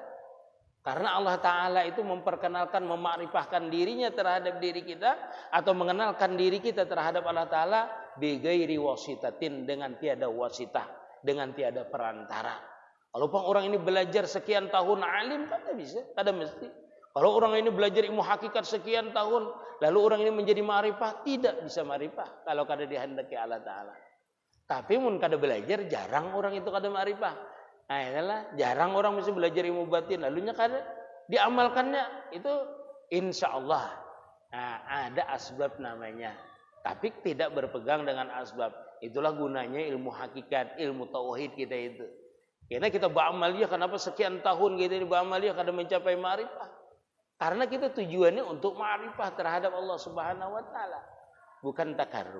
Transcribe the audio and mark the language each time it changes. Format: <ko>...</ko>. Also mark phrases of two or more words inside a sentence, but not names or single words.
<bjn>Karena Allah Ta'ala itu memperkenalkan, memakrifahkan dirinya terhadap diri kita, atau mengenalkan diri kita terhadap Allah Ta'ala</bjn> <ar>بغير واسطة,</ar> <bjn>dengan tiada wasitah, dengan tiada perantara. Kalau orang ini belajar sekian tahun alim, kada bisa, kada mesti. Kalau orang ini belajar ilmu hakikat sekian tahun, lalu orang ini menjadi ma'rifah, tidak bisa ma'rifah kalau kada dihendaki Allah Ta'ala. Tapi mun kada belajar, jarang orang itu kada ma'rifah. Nah, itulah jarang orang mesti belajar ilmu batin, lalunya kada diamalkannya itu</bjn> <ar>إن شاء الله.</ar> <bjn>Nah, ada asbab namanya, tapi tidak berpegang dengan asbab. Itulah gunanya ilmu hakikat, ilmu tauhid kita itu. Karena kita beramaliyah, kenapa sekian tahun kita ini beramaliyah kada mencapai ma'rifah? Karena kita tujuannya untuk ma'rifah terhadap Allah</bjn> <ar>سبحانه وتعالى,</ar> <bjn>bukan takarrub.</bjn>